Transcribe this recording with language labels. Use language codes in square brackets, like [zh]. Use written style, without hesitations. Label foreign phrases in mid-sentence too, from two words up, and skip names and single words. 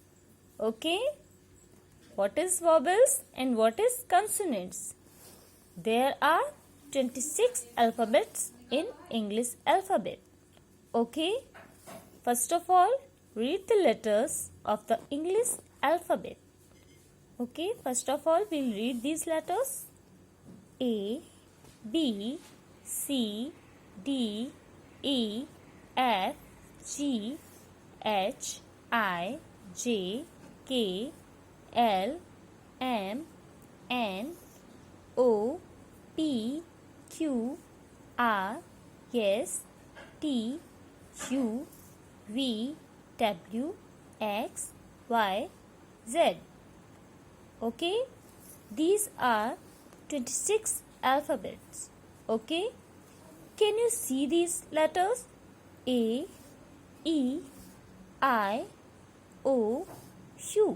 [en] Okay, what is vowels and what is consonants? There are 26 alphabets in English alphabet. Okay, first of all, read the letters of the English alphabet. Okay, first of all, we'll read these letters. A, B, C, D, E, F, G, H, I, J, K, L, M, N, O, P, Q, R, S, T, U, V, W, X, Y, Z. Okay, these are 26 alphabets. Okay, can you see these letters? A, E, I, O, U.